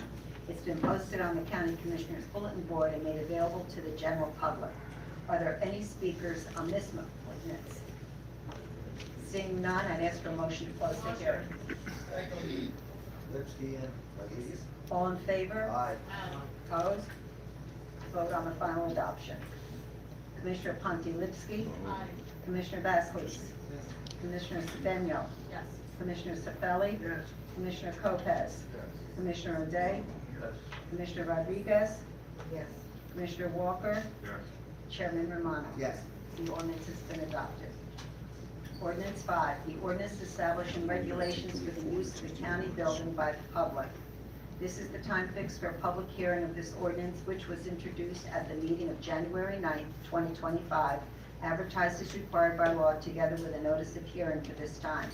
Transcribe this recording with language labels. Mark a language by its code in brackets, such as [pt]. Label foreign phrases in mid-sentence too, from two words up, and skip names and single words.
[en] It's been posted on the County Commissioners Bulletin Board and made available to the general public. Are there any speakers on this ordinance? Seeing none, I'd ask for a motion to close the hearing. Lipsky and Rodriguez. All in favor? Aye. Opposed? Vote on the final adoption. Commissioner Pontilivski. Commissioner Basleys. Commissioner Cedeno. Commissioner Cifelli. Commissioner Lopez. Commissioner O'Day. Commissioner Rodriguez. Yes. Commissioner Walker? Yes. Chairman Romano? Yes. The ordinance has been adopted. Ordinance 5, the ordinance establishing regulations for the use of the county building by the public. This is the time fixed for a public hearing of this ordinance, which was introduced at the meeting of January 9th, 2025, advertised as required by law, together with a notice of hearing for this time.